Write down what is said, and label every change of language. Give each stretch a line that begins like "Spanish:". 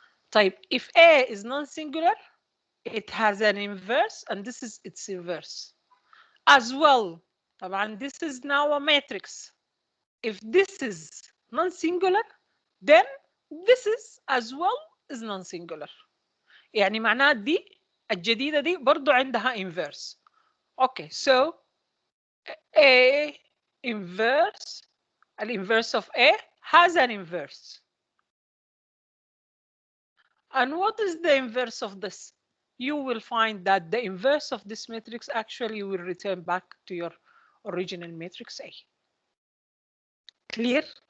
English: Type if A is non-singular, it has an inverse, and this is its inverse. As well,
Arabic: طبعا
English: this is now a matrix. If this is non-singular, then this is as well is non-singular.
Arabic: يعني معناه دي الجديدة دي برضو عندها inverse.
English: Okay, so A inverse, an inverse of A has an inverse. And what is the inverse of this? You will find that the inverse of this matrix actually will return back to your original matrix A. Clear?